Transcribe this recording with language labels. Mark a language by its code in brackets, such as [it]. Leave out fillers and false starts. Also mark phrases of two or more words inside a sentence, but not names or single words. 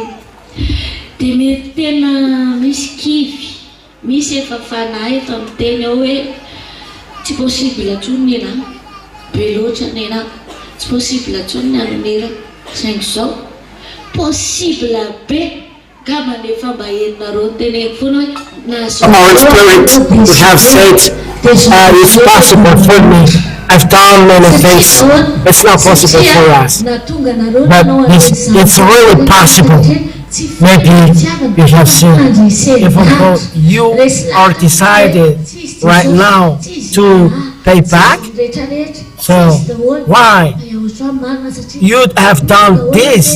[mg] Dia mety tena misy kivy, misy efa fanahy efa miteny ao hoe tsy possible intsony nena be loatra nena, tsy possible intsony ny anonera. Saingy izao possible be ngamba nefa mba entinareo teneny foana hoe [en] Come on, Spirit, we have faith. It's possible for me. I've done many things. It's not possible for us. But it's really possible. Maybe you have seen, even though you are decided right now to pay back, so why you have done this?